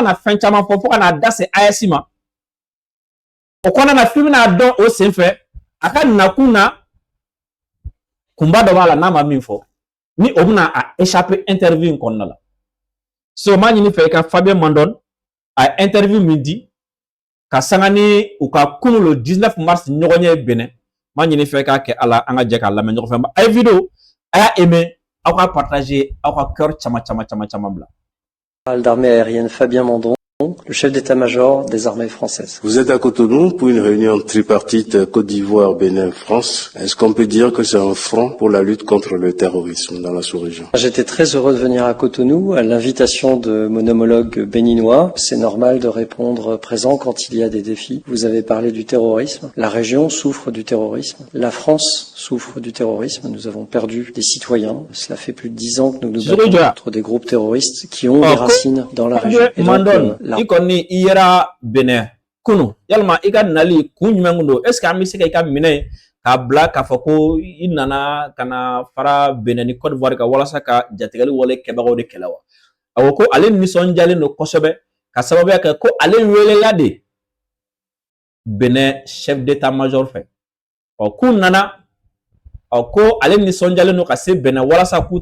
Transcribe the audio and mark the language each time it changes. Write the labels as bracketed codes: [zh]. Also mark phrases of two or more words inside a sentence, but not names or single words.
[bm] na fɛn caman fɔ fo ka n'a da se AES ma o kɔnɔna na f'i bɛna dɔn o sen fɛ a ka nakun na kunba dɔ b'a la n'a ma min fɔ ni o bɛna a échapper interview in kɔnɔna la so maa ɲini fɛ i ka Fabien Mandon a ye interview min di ka sanga ni u ka kunu [fr] le 19 mars [bm] ɲɔgɔn ye Benin maa ɲini fɛ k'a kɛ ala an ka jɛ k'a lamɛn ɲɔgɔn fɛ a ye vidéo a y'a aimé aw ka partager aw ka cœur caman bila. [fr] D'armée aérienne Fabien Mandon, le chef d'état-major des armées françaises. Vous êtes à Cotonou pour une réunion tripartite Côte d'Ivoire, Bénin, France. Est-ce qu'on peut dire que c'est un front pour la lutte contre le terrorisme dans la sous-région? J'étais très heureux de venir à Cotonou à l'invitation de mon homologue béninois. C'est normal de répondre présent quand il y a des défis. Vous avez parlé du terrorisme. La région souffre du terrorisme. La France souffre du terrorisme. Nous avons perdu des citoyens. Cela fait plus de 10 ans que nous nous battons contre des groupes terroristes qui ont des racines dans la région. Et donc, [bm] i kɔni i yɛra Benin kunu yalima i ka nali kun jumɛn kun don [fr] est-ce que [bm] an bɛ se ka i ka minɛ k'a bila k'a fɔ ko i nana ka na fara Benin ni Côte d'Ivoire kan walasa ka jatigɛli wale kɛbagaw de kɛlɛ wa a ko ale nisɔndiyalen don kosɛbɛ ka sababuya kɛ ko ale welela de Benin [fr] chef d'état-major [bm] fɛ k'u nana ko ale nisɔndiyalen don ka se Benin walasa k'u